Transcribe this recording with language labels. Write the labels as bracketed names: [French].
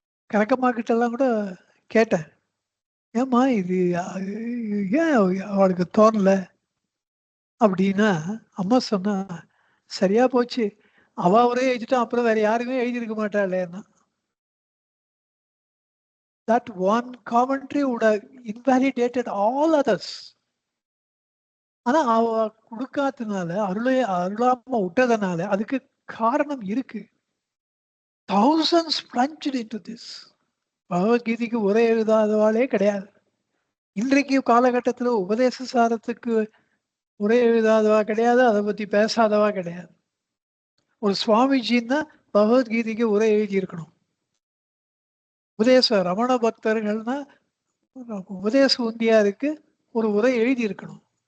[Tamil] கனகம்மா கிட்ட எல்லாம் கூட கேட்டேன், ஏம்மா இது ஏன் அவளுக்கு தோணல அப்படின்னா, அம்மா சொன்னா, சரியா போச்சு, அவ அவரே எழுதிட்டா அப்புறம் வேற யாருமே எழுதியிருக்க மாட்டாளேன்னா. [English] That one commentary would have invalidated all others. [Tamil] ஆனா அவ கொடுக்காதனால, அருளாம விட்டதுனால அதுக்கு காரணம் இருக்கு. [English] thousands plunged into this. [Tamil] பகவத்கீதைக்கு உரை எழுதாதவாளே கிடையாது. இன்றைக்கு காலகட்டத்துல உபதேச சாரத்துக்கு உரை எழுதாதவா கிடையாது. அதை பத்தி பேசாதவா கிடையாது. ஒரு சுவாமிஜின்னா பகவத்கீதைக்கு உரை எழுதி இருக்கணும். உபதேச ரமண பக்தர்கள்னா உபதேச உந்தியாருக்கு ஒரு உரை எழுதி இருக்கணும்.